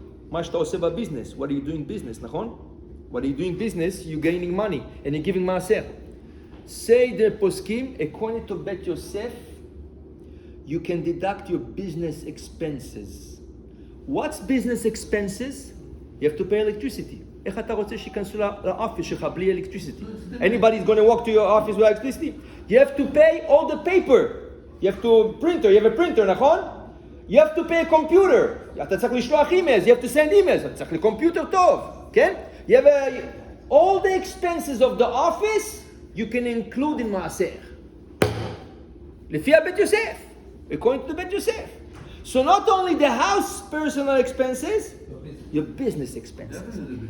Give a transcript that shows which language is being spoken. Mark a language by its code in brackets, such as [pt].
[he] מה שאתה עושה בביזנס. [en] What are you doing business, נכון? What are you doing business? You're gaining money and you're giving Maaser. Say the poskim, according to Bet Yosef, you can deduct your business expenses. What's business expenses? You have to pay electricity. [he] איך אתה רוצה שיכנסו לאופיס שלך בלי electricity? [en] Anybody's going to walk to your office without electricity? You have to pay all the paper. You have to you have a printer, נכון? You have to pay a computer. [he] אתה צריך לשלוח emails. [en] You have to send emails. [he] אתה צריך לקומפיוטר טוב, כן? [en] You have all the expenses of the office you can include in מעשר. [he] לפי הבית יוסף. [en] According to the Bet Yosef. So not only the house personal expenses, your business expenses.